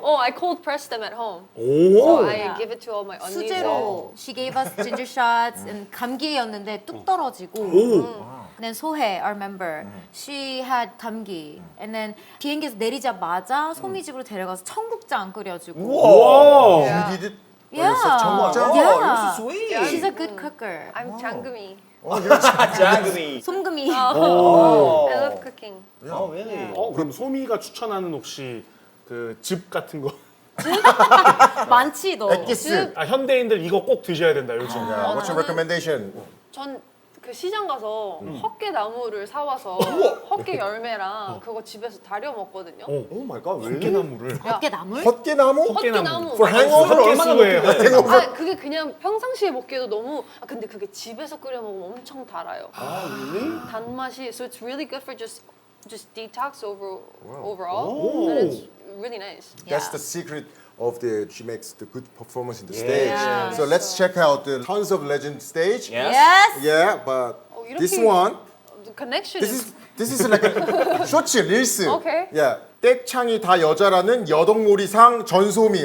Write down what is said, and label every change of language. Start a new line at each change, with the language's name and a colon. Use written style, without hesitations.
English: Oh, I cold press them at home.
Korean: 오.
English: So I give it to all my 언니들.
Korean: 수제로
English: she gave us ginger shots and
Korean: 감기였는데 뚝 떨어지고.
English: And then 소혜, our member, she had 감기.
Korean: And then 비행기에서 내리자마자 소미 집으로 데려가서 청국장 끓여주고. 와.
English: You did it? Yeah.
Korean: 청국장?
English: Yeah. so sweet. She's a good cooker. I'm 장금이.
Korean: 장금이. 솜금이.
English: I love cooking. Oh, really?
Korean: 그럼 소미가 추천하는 혹시 그 즙 같은 거? 많지 너. 엑기스. 아 현대인들 이거 꼭 드셔야 된다 요즘.
English: Yeah, what's your recommendation?
Korean: 전 그 시장 가서 헛개 나무를 사와서 헛개 열매랑 그거 집에서 다려 먹거든요.
English: Oh my god,
Korean: 헛개나무를. 어깨 나물? 헛개나무? 헛개나무.
English: For hangover or
Korean: 헛개수에 아 그게 그냥 평상시에 먹기에도 너무 근데 그게 집에서 끓여 먹으면 엄청 달아요. 단맛이
English: so it's really good for just detox overall. And it's really nice. That's the secret of she makes the good performance in the Yeah. stage. So let's check out the Tons of Legend stage. Yes. Yes. Yeah, but
Korean: 이렇게
English: this one, The connection. this is like a 쇼츠 릴스. Okay.
Korean: Yeah, 떼창이 다 여자라는 여덕놀이상 전소미.